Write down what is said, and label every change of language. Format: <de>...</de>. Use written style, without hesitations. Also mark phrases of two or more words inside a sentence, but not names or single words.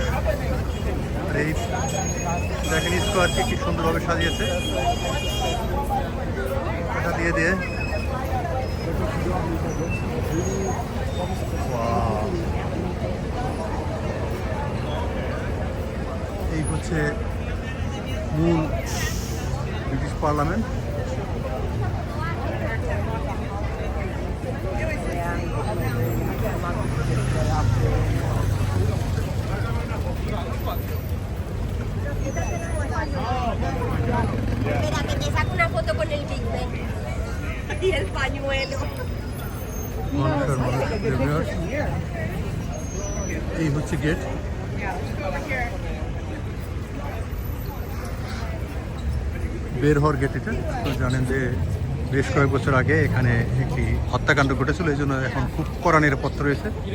<bn>আর এই দেখেন স্কোয়ারটি কি সুন্দরভাবে সাজিয়েছে, এটা দিয়ে দিয়ে। এই হচ্ছে মূল ব্রিটিশ পার্লামেন্ট।</bn> <es>Espera, que te saco una foto con el Big Ben y el pañuelo.</es> <bn>এই হচ্ছে গেট। বের হওয়ার গেট এটা। তো জানেন যে বেশ কয়েক বছর আগে এখানে একটি হত্যাকাণ্ড ঘটেছিল, এই জন্য এখন খুব কড়া নিরাপত্তা রয়েছে।</bn>